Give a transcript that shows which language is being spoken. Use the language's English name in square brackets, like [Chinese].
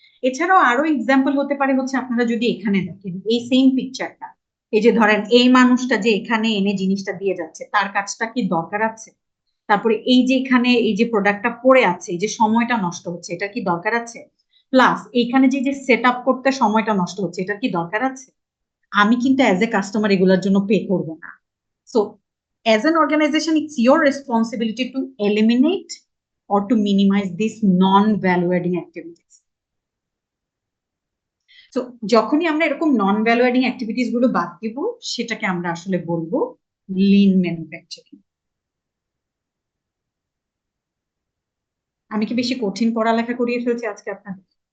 [Bangla] এছাড়াও আরো এক্সাম্পল হতে পারে হচ্ছে, আপনারা যদি এখানে দেখেন এই সেম পিকচারটা, এই যে ধরেন এই মানুষটা যে এখানে এনে জিনিসটা দিয়ে যাচ্ছে, তার কাজটা কি দরকার আছে? তারপরে এই যে এখানে এই যে প্রোডাক্টটা পড়ে আছে, এই যে সময়টা নষ্ট হচ্ছে, এটা কি দরকার আছে? প্লাস এইখানে যে যে সেট আপ করতে সময়টা নষ্ট হচ্ছে, এটা কি দরকার আছে? আমি কিন্তু অ্যাজ এ কাস্টমার এগুলোর জন্য পে করবো না। [English] So as an organization, it's your responsibility to eliminate or to minimize these non-value adding activities. [Bangla] So যখনই আমরা এরকম নন ভ্যালু অ্যাডিং অ্যাক্টিভিটিস গুলো বাদ দিব, সেটাকে আমরা আসলে বলবো লিন ম্যানুফ্যাকচারিং। আমি কি বেশি কঠিন পড়ালেখা করিয়ে ফেলছি আজকে আপনাদের?